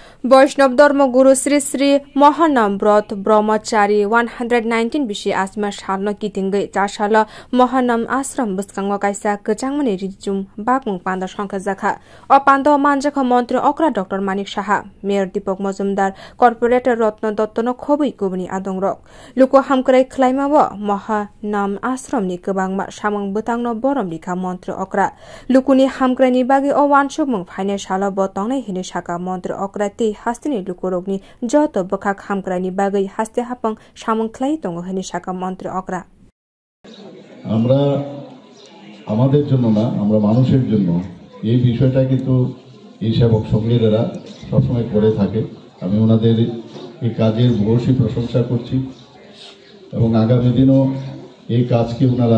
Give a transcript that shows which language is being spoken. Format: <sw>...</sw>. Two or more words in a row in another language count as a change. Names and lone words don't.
<trp>वैष्णव धर्मगुरु श्री श्री महानाम व्रत ब्रह्मचारी 119 बिसि आसमा सालनो किथिंगै चासाल महानाम आश्रम बुस्कांग काइसा गचांगमनि रिजुम बागमुं पान्दा संख्या जाखा अ पान्दा मानजाखा मन्त्री अक्रा डाक्टर मानिक साहा मेयर दीपक मजुमदार कर्पोरेटर रत्न दत्तनो खबै गुबुनि आदंरक लुको हामक्राइ खलाइमाबो महानाम आश्रमनि गोबांमा सामंग बोतांनो बरम लिखा मन्त्री अक्रा लुकुनि हामक्राइनि बागै अ वानसुमंग फाइने साल बतंगनै हिने साका मन्त्री अक्रा हास्तिनि लुकुरोगनि जत बखाक हामक्राइनि बागै हास्ते हापं सामंख्लाइ दङ हनि साका मन्त्री अक्रा</trp> <bn>আমরা আমাদের জন্য না আমরা মানুষের জন্য এই বিষয়টা কিন্তু এই সেবক সংগীরা সবসময় করে থাকে আমি ওনাদের এই কাজের ভূয়সী প্রশংসা করছি এবং আগামী দিনও এই কাজকে ওনারা</bn>